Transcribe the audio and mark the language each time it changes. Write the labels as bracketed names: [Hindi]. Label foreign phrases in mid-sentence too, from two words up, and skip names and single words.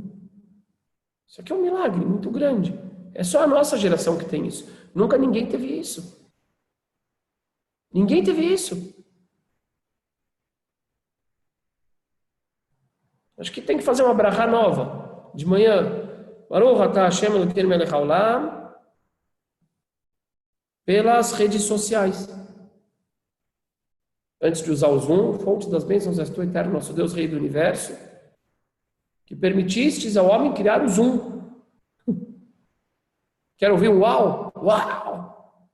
[Portuguese] Isso aqui é um milagre muito grande. É só a nossa geração que tem isso. Nunca ninguém teve isso. Ninguém teve isso. Acho que tem que fazer uma brachá nova. De manhã. [Hebrew] ברוך אתה השם אלוקינו מלך העולם. [Portuguese] Pelas redes sociais. Antes de usar o Zoom, fonte das bênçãos és tu, eterno nosso Deus, Rei do Universo, que permitistes ao homem criar o Zoom. Quero ouvir um uau? Uau!